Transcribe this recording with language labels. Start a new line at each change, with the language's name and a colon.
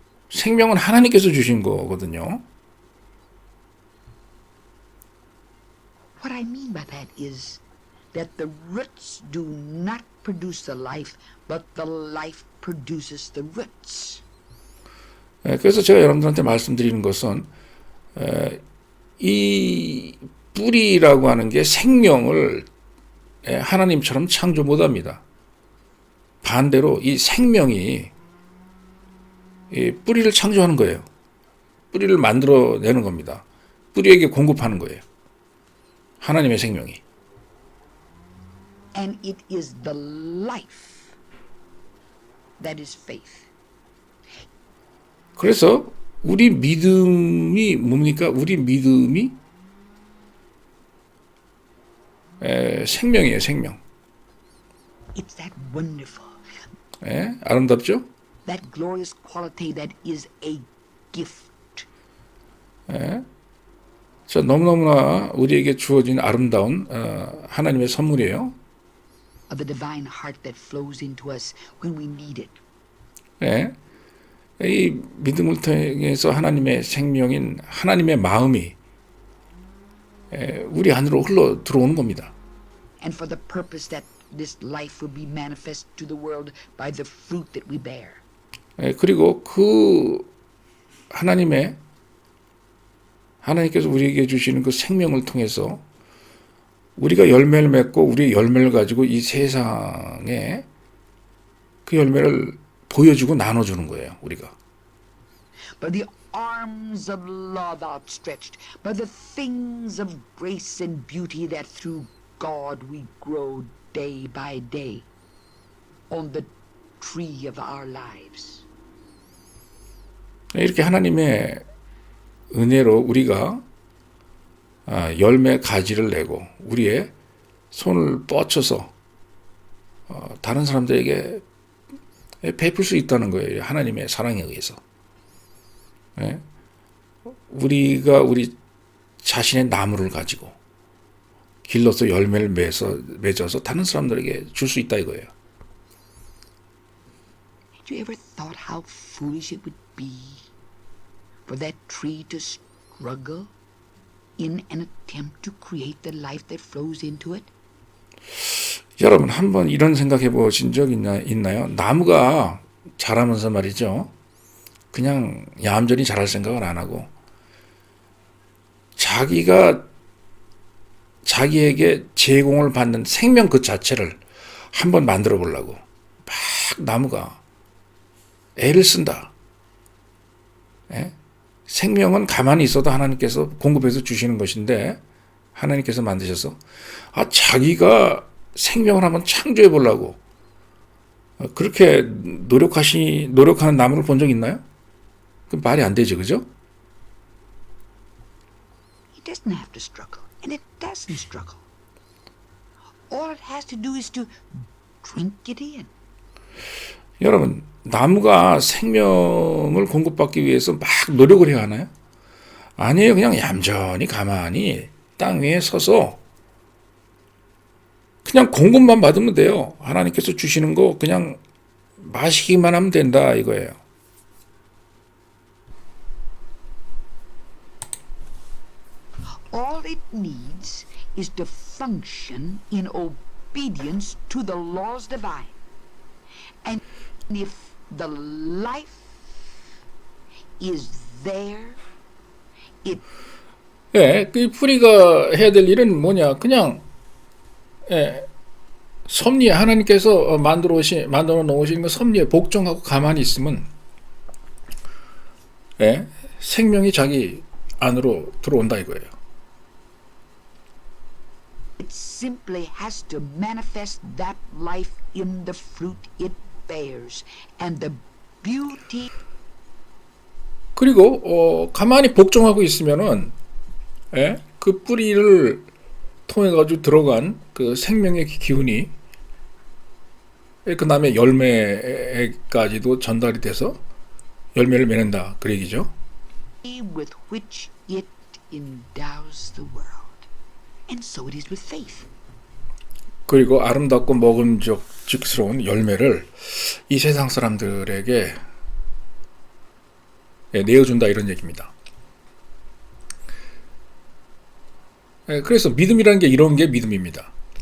Korean: 생명은 하나님께서 주신 거거든요.
English: What I mean by that is that the roots do not produce the life, but the life produces the roots.
Korean: 그래서 제가 여러분들한테 말씀드리는 것은 이 뿌리라고 하는 게 생명을 하나님처럼 창조 못합니다. 반대로 이 생명이 이 뿌리를 창조하는 거예요. 뿌리를 만들어내는 겁니다. 뿌리에게 공급하는 거예요. 하나님의 생명이.
English: And it is the life that is faith.
Korean: 그래서 우리 믿음이 뭡니까? 우리 믿음이 생명이에요, 생명.
English: It's that wonderful,
Korean: 아름답죠?
English: that glorious quality that is a gift.
Korean: 자, 너무너무나 우리에게 주어진 아름다운 하나님의 선물이에요.
English: Of the divine heart that flows into us when we need it.
Korean: 이 믿음을 통해서 하나님의 생명인 하나님의 마음이 우리 안으로 흘러 들어오는 겁니다.
English: And for the purpose that this life will be manifest to the world by the fruit that we bear.
Korean: 그리고 그 하나님께서 우리에게 주시는 그 생명을 통해서 우리가 열매를 맺고 우리의 열매를 가지고 이 세상에 그 열매를 보여주고 나눠주는 거예요, 우리가.
English: By the arms of love outstretched, by the things of grace and beauty that through God we grow day by day on the tree of our lives.
Korean: 이렇게 하나님의 은혜로 우리가 열매 가지를 내고 우리의 손을 뻗쳐서 다른 사람들에게 베풀 수 있다는 거예요. 하나님의 사랑에 의해서. 우리가 우리 자신의 나무를 가지고 길러서 열매를 맺어서 다른 사람들에게 줄 수 있다 이거예요.
English: Have you ever thought how foolish it would be for that tree to struggle in an attempt to create the life that flows into it?
Korean: 여러분 한번 이런 생각해 보신 적 있나요? 나무가 자라면서 말이죠. 그냥 얌전히 자랄 생각을 안 하고 자기에게 제공을 받는 생명 그 자체를 한번 만들어 보려고 막 나무가 애를 쓴다. 생명은 가만히 있어도 하나님께서 공급해서 주시는 것인데 하나님께서 만드셔서 자기가 생명을 한번 창조해 보려고 그렇게 노력하는 나무를 본 적 있나요? 그 말이 안 되죠, 그죠?
English: doesn't have to struggle, and it doesn't struggle. All it has to do is to drink it in.
Korean: 여러분, 나무가 생명을 공급받기 위해서 막 노력을 해야 하나요? 아니에요. 그냥 얌전히 가만히 땅 위에 서서 그냥 공급만 받으면 돼요. 하나님께서 주시는 거 그냥 마시기만 하면 된다 이거예요.
English: All it needs is to function in obedience to the laws divine. And if the life is there, it
Korean: 예, 그 뿌리가 해야 될 일은 뭐냐? 그냥 섭리에 하나님께서 만들어 놓으신 그 섭리에 복종하고 가만히 있으면 생명이 자기 안으로 들어온다 이거예요.
English: it simply has to manifest that life in the fruit it bears. And the beauty
Korean: 그리고 가만히 복종하고 있으면은 그 뿌리를 통해 가지고 들어간 그 생명의 기운이 그 다음에 열매까지도 전달이 돼서 열매를 맺는다 그 얘기죠.
English: with which it endows the world. And so it is with faith.
Korean: 그리고 아름답고 먹음직스러운 열매를 이 세상 사람들에게 내어준다 이런 얘기입니다. 그래서 믿음이라는 게 이런 게 믿음입니다.